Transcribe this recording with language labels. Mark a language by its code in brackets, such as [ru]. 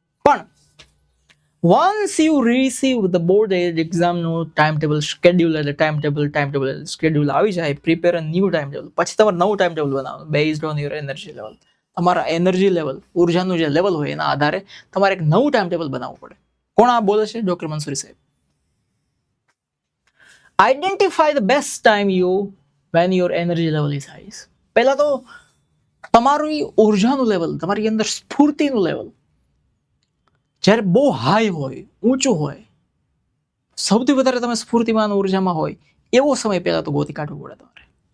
[gu] પણ [en] once you receive the board એક્ઝામનું time table schedule [gu] એટલે [en] time table schedule [gu] આવી જાય, [en] Prepare a new time table. [gu] પછી તમારે નવું ટાઈમ ટેબલ બનાવવાનું [en] Based on your energy level. [gu] તમારા એનર્જી લેવલ, ઉર્જાનું જે લેવલ હોય એના આધારે તમારે એક નવું ટાઈમ ટેબલ બનાવવું પડે. કોણ આ બોલે છે? ડોક્ટર મંસૂરી સાહેબ. [en] Identify the best time you when your energy level is high. [gu] પહેલા તો તમારું ઉર્જાનું લેવલ, તમારી અંદર સ્ફૂર્તિનું લેવલ જ્યારે બહુ હાઈ હોય, ઊંચું હોય, સૌથી વધારે તમે સ્ફૂર્તિમાન ઉર્જામાં હોય એવો સમય પહેલા તો ગોતી કાઢવો પડે તમારે.